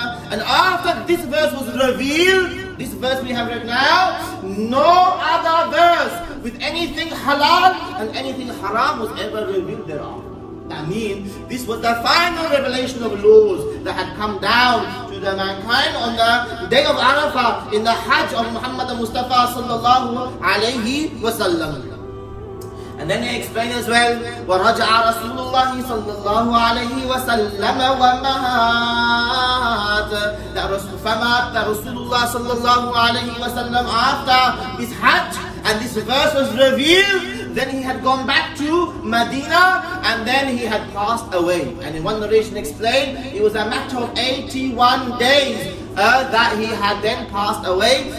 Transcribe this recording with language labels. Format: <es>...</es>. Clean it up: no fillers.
<en>And after this verse was revealed, this verse we have read now, no other verse with anything halal and anything haram was ever revealed thereafter. That means this was the final revelation of laws that had come down to the mankind on the day of Arafah in the Hajj of Muhammad Mustafa sallallahu alayhi wa sallam. And then he explained as well,</en> <ar>وَرَجَعَ رَسُولُ اللَّهِ صَلَّى اللَّهُ عَلَيْهِ وَسَلَّمَ وَمَاتَ.</ar> <en>That Rasulullah sallallahu alayhi wa sallam, after his Hajj and this verse was revealed, then he had gone back to Medina and then he had passed away. And in one narration explained, it was a matter of 81 days that he had then passed away.</en>